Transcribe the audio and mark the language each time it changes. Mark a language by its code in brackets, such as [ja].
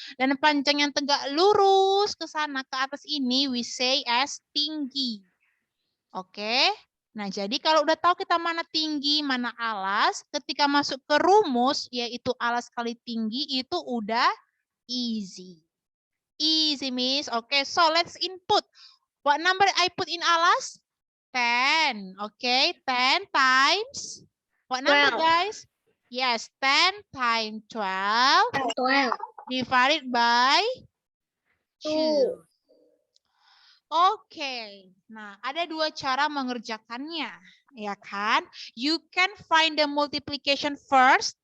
[id] Dan panjang yang tegak lurus ke sana, ke atas ini, [en] we say as [id] tinggi. Oke? Nah, jadi kalau udah tahu kita mana tinggi, mana alas, ketika masuk ke rumus, yaitu alas kali tinggi, itu udah easy. [en] Easy, Miss. Oke, so let's input. What number I put in alas? 10. Okay, 10 times. What number, 12. guys? Yes, 10 times 12 divided by 2. [id] Oke, nah ada dua cara mengerjakannya, ya kan? [en] You can find the multiplication first.